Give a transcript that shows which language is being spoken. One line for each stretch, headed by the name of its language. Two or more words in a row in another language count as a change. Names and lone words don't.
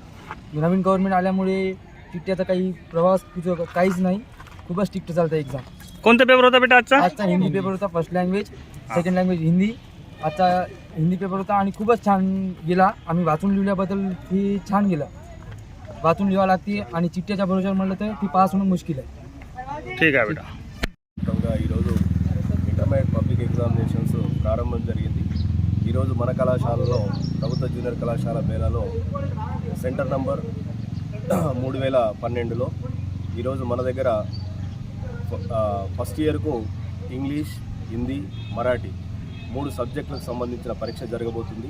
Marathi: नवीन गव्हर्नमेंट आल्यामुळे चिठ्ठ्याचा काही प्रवास काहीच नाही, खूपच चिठ्ठ्या चालत आहे एक्झाम. कोणता पेपर होता बेटा आजचा? आजचा हिंदी पेपर होता,
English: first language, second language
Marathi: हिंदी. आजचा हिंदी पेपर होता आणि खूपच छान गेला. आम्ही वाचून लिहिल्याबद्दल ती छान गेलं. वाचून लिहावं लागते आणि चिठ्ठ्याच्या भरोश्यावर म्हणलं तर ती पास होणं मुश्किल आहे.
Hindi: ठीक है बेटा.
Telugu: ఈరోజు
English: intermediate public examinations
Telugu: ప్రారంభం జరిగింది. ఈరోజు మన కళాశాలలో ప్రభుత్వ జూనియర్ కళాశాల బేలాలో
English: center number
Telugu: 3012లో ఈరోజు మన దగ్గర
English: first yearకు
Telugu: ఇంగ్లీష్, హిందీ, మరాఠీ 3 సబ్జెక్టులకు సంబంధించిన పరీక్ష జరగబోతుంది.